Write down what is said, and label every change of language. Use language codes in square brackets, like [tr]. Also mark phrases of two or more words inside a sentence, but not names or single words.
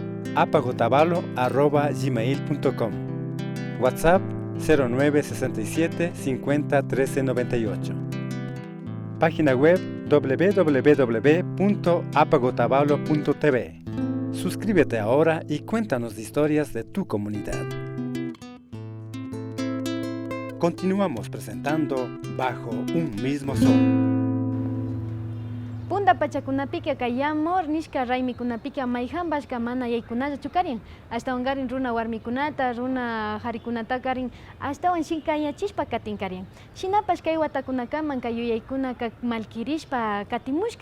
[es] apacotavalo@gmail.com, WhatsApp 0967 50 13 98, página web www.apacotavalo.tv. Suscríbete ahora y cuéntanos historias de tu comunidad. Continuamos presentando Bajo un Mismo Sol. [qu] Punta pachakunapika kayamor nishka raymikunapika mayjambashka mana yaykunalla chukarin. Ashtawan karin runa warmikunata, runa harikunata karin, ashtawan shinkayachishpa katin karin. Shinapash kay watakunakaman kay yuyaykuna malkirishpa katimushka.